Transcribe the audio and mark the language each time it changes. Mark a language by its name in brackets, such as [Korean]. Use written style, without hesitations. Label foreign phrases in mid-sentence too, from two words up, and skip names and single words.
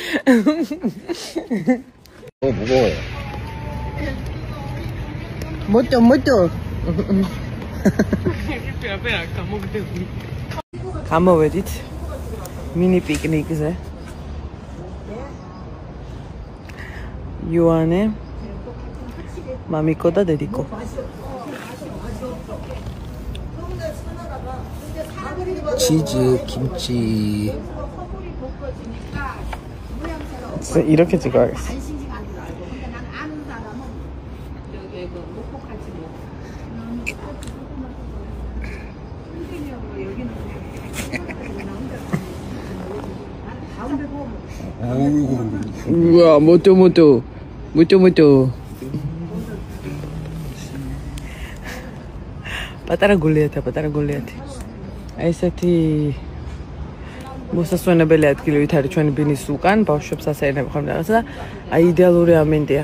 [Georgian] მოტო. გამოვედით მინი პიკნიკზე. იოანე, მამიკო და დედიკო. [Korean] 치즈, 김치. 이렇게 찍어야겠어. 우와, 모토. [Georgian] პატარა გულიათი. ესეთი მოსასვენებელი ადგილით არის ჩვენი ბინის უკან, ბავშვებს ასეირნებ ხოლმე რაღაცა და აი იდეალური ამინდია.